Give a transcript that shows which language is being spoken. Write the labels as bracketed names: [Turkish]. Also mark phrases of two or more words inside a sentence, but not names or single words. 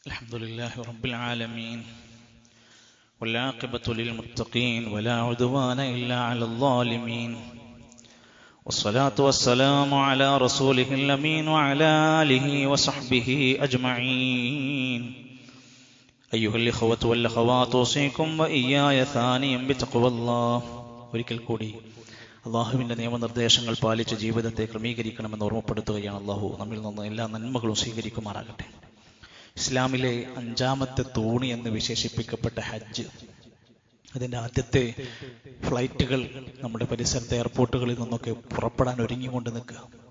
[Arabic] الحمدلله رب العالمين والعاقبة للمتقين ولا عدوان إلا على الظالمين والصلاة والسلام على رسوله الأمين وعلى آله وصحبه أجمعين أيها الإخوة والأخوات أوصيكم وإياي ثانيا بتقوى الله. [Malayalam] ഒരിക്കൽ കൂടി അള്ളാഹുവിൻ്റെ നിയമനിർദ്ദേശങ്ങൾ പാലിച്ച് ജീവിതത്തെ ക്രമീകരിക്കണമെന്ന് ഓർമ്മപ്പെടുത്തുകയാണ്. അള്ളാഹു നമ്മിൽ നിന്ന് എല്ലാ നന്മകളും സ്വീകരിക്കുമാറാകട്ടെ. ഇസ്ലാമിലെ 5-ാമത്തെ തൂണി എന്ന് വിശേഷിപ്പിക്കപ്പെട്ട ഹജ്ജ്, അതിൻ്റെ ആദ്യത്തെ ഫ്ലൈറ്റുകൾ നമ്മുടെ പരിസരത്തെ എയർപോർട്ടുകളിൽ നിന്നൊക്കെ പുറപ്പെടാൻ ഒരുങ്ങിക്കൊണ്ട് നിൽക്കുക.